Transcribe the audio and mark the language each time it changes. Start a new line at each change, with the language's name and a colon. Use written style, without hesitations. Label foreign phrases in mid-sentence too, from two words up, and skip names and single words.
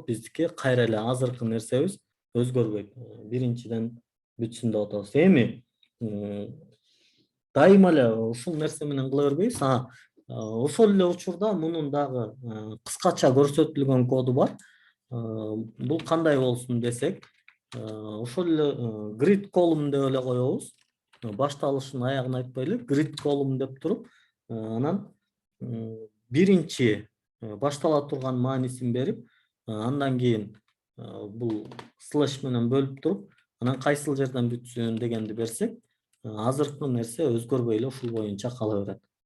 Kyrgyz: Биздики кайра эле азыркы нерсебиз өзгөрбөйт. Биринчиден бүтсүн деп атабыз. Эми дайыма эле ушул нерсе менен кыла бербейбиз. Ошол эле учурда мунун дагы кыскача көрсөтүлгөн коду бар. Бул кандай болсун десек, ошол эле
English: grid column
Kyrgyz: деп эле коебуз. Башталышын аягын айтпай эле
English: grid column
Kyrgyz: деп туруп, анан биринчи баштала турган маанисин берип, андан кийин бул слэш менен бөлүп туруп, анан кайсыл жерден бүтсүн дегенди берсек, азыркы нерсе өзгөрбөй эле ушул боюнча кала берет.